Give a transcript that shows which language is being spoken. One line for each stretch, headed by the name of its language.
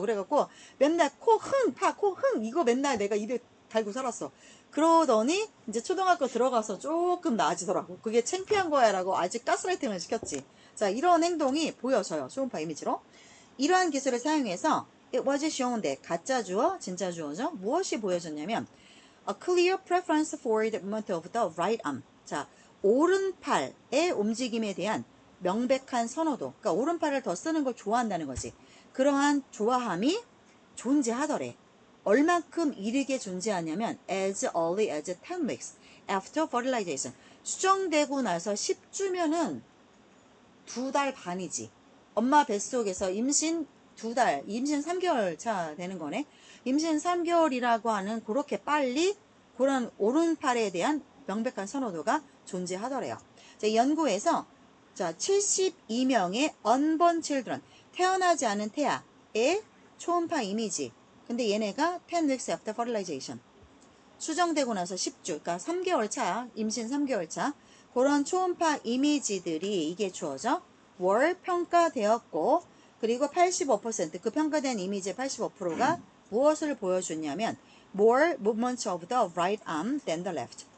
Korean: 그래갖고 맨날 코 흥 이거 맨날 내가 입에 달고 살았어. 그러더니 이제 초등학교 들어가서 조금 나아지더라고. 그게 창피한 거야 라고 아직 가스라이팅을 시켰지. 자, 이런 행동이 보여져요. 초음파 이미지로. 이러한 기술을 사용해서
English: it was shown that
Korean: 가짜 주어 진짜 주어죠. 무엇이 보여졌냐면
English: a clear preference for the movement of the right arm.
Korean: 자, 오른팔의 움직임에 대한 명백한 선호도. 그러니까 오른팔을 더 쓰는 걸 좋아한다는 거지. 그러한 좋아함이 존재하더래. 얼만큼 이르게 존재하냐면
English: as early as 10 weeks after fertilization.
Korean: 수정되고 나서 10주면은 2달 반이지. 엄마 뱃속에서 임신 2달, 임신 3개월 차 되는 거네. 임신 3개월이라고 하는 그렇게 빨리 그런 오른팔에 대한 명백한 선호도가 존재하더래요. 자, 이 연구에서 자, 72명의
English: unborn children,
Korean: 태어나지 않은 태아의 초음파 이미지. 근데 얘네가
English: 10 weeks after fertilization.
Korean: 수정되고 나서 10주, 그러니까 3개월 차, 임신 3개월 차, 그런 초음파 이미지들이 이게 주어져 월 평가되었고, 그리고 85%, 그 평가된 이미지의 85%가 무엇을 보여줬냐면
English: more movements of the right arm than the left.